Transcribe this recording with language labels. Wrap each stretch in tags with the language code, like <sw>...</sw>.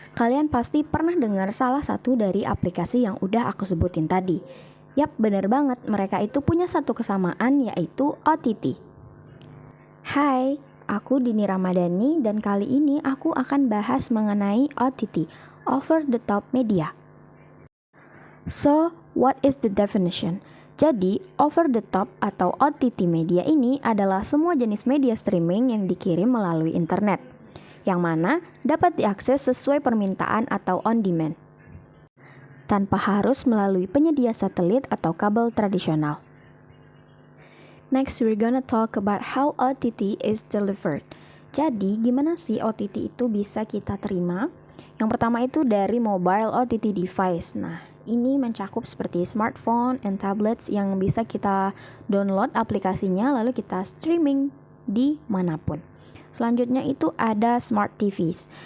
<id>Kalian pasti pernah dengar salah satu dari aplikasi yang udah aku sebutin tadi. Yap, bener banget, mereka itu punya satu kesamaan yaitu OTT. Hai, aku Dini Ramadhani dan kali ini aku akan bahas mengenai OTT, Over the Top Media.</id> <en>So, what is the definition?</en> <id>Jadi, over the top atau OTT media ini adalah semua jenis media streaming yang dikirim melalui internet, yang mana dapat diakses sesuai permintaan atau on demand, tanpa harus melalui penyedia satelit atau kabel tradisional.</id> <en>Next, we're gonna talk about how OTT is delivered.</en> <id>Jadi, gimana sih OTT itu bisa kita terima? Yang pertama itu dari mobile OTT device. Nah, ini mencakup seperti</id> <en>smartphone and tablets</en> <id>yang bisa kita download aplikasinya lalu kita streaming di manapun. Selanjutnya itu ada smart TVs.</id>